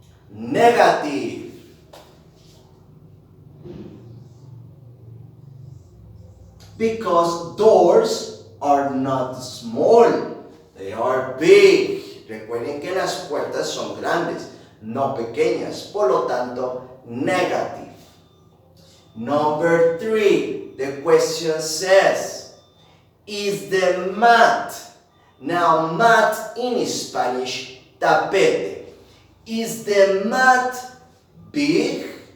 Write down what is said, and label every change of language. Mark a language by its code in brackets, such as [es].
[en] Negative. Because doors are not small, they are big. [es] Recuerden que las puertas son grandes, no pequeñas, por lo tanto, negative. [en] Number 3, the question says, is the mat, now mat in Spanish, tapete. Is the mat big?